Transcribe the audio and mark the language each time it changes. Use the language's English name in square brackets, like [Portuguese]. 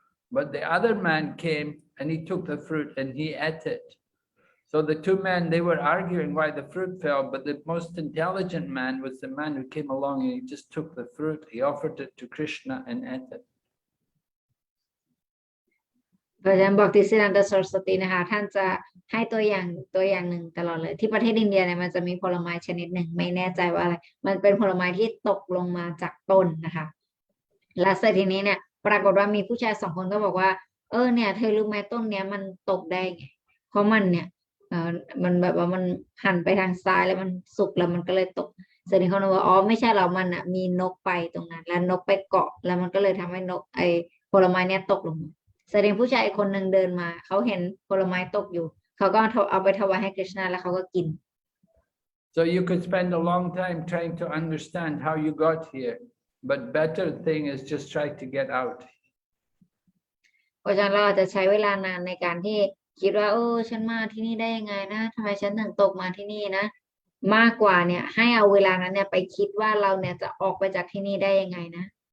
[English] But the other man came and he took the fruit and he ate it. So the two men, they were arguing why the fruit fell, but the most intelligent man was the man who came along and he just took the fruit, he offered it to Krishna and ate it. [Thai] พระอาจารย์บอกที่ศิรันดสรสตินะคะท่านจะให้ตัวอย่างหนึ่งตลอดเลยที่ประเทศอินเดียเนี่ยมันจะมีผลไม้ชนิดหนึ่งไม่แน่ใจว่าอะไรมันเป็นผลไม้ที่ตกลงมาจากต้นนะคะและเสร็จทีนี้เนี่ยปรากฏว่ามีผู้ชาย2 คนก็บอกว่าเนี่ยเธอรู้ไหมต้นเนี้ยมันตกได้ไงเพราะมันเนี่ย มันแบบว่ามันหันไปทางซ้ายแล้วมันสุกแล้วมันก็เลยตกเสร็จทีเขาบอกว่าอ๋อไม่ใช่หรอกมันอ่ะมีนกไปตรงนั้นแล้วนกไปเกาะแล้วมันก็เลยทำให้นกผลไม้เนี่ยตกลงมาแสดงผู้ชายคนหนึ่งเดินมาเขาเห็นผลไม้ตกอยู่เขาก็เอาไปถวายให้กฤษณะแล้วเขาก็กิน [English] So you could spend a long time trying to understand how you got here, but better thing is just try to get out. [Thai] เพราะฉะนั้นเราอาจจะใช้เวลานานในการที่คิดว่าฉันมาที่นี่ได้ยังไงนะทำไมฉันถึงตกมาที่นี่นะมากกว่าเนี่ยให้เอาเวลานั้นเนี่ยไปคิดว่าเราเนี่ยจะออกไปจากที่นี่ได้ยังไงนะ